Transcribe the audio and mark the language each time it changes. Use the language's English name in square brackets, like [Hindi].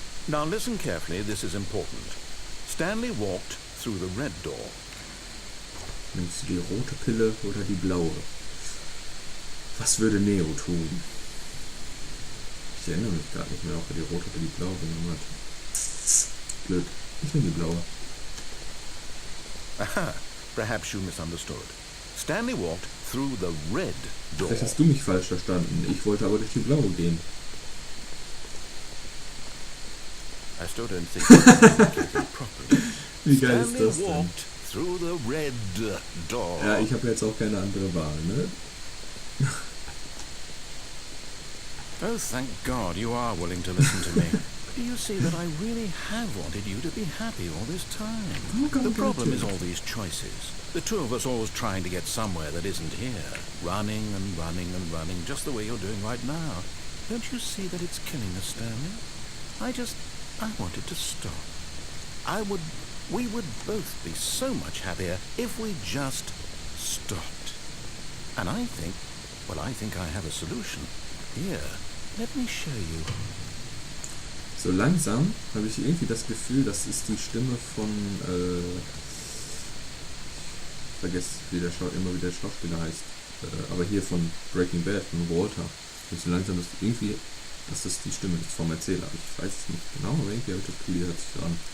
[English] Now listen carefully, this is important. Stanley walked through the red door. [German] Nimmst du die rote Pille oder die blaue? Was würde Neo tun? Ich erinnere mich gar nicht mehr, ob er die rote oder die blaue genommen hat. Blöd. Ich nehme die blaue. Aha, [English] Perhaps you misunderstood. Stanley walked through the red door. [German] Vielleicht hast du mich falsch verstanden. Ich wollte aber durch die blaue gehen. [English] I still don't think you communicated properly. [German] Wie geil ist [English] Stanley [German] das denn? [English] walked through the red door. [German] Ja, ich habe jetzt auch keine andere Wahl, ne? [English] Oh, thank God you are willing to listen to me. Do you see that I really have wanted you to be happy all this time? The problem is all these choices. The two of us always trying to get somewhere that isn't here. Running and running and running, just the way you're doing right now. Don't you see that it's killing us, Stanley? I wanted to stop. We would both be so much happier if we just stopped. And I think I have a solution. Here, let me show you. [German] So langsam habe ich irgendwie das Gefühl, das ist die Stimme von, ich vergesse immer wie der Schauspieler heißt, aber hier von Breaking Bad, von Walter. So langsam ist irgendwie, dass das die Stimme ist vom Erzähler. Ich weiß es nicht genau, aber irgendwie habe ich das Gefühl, die hört sich so an.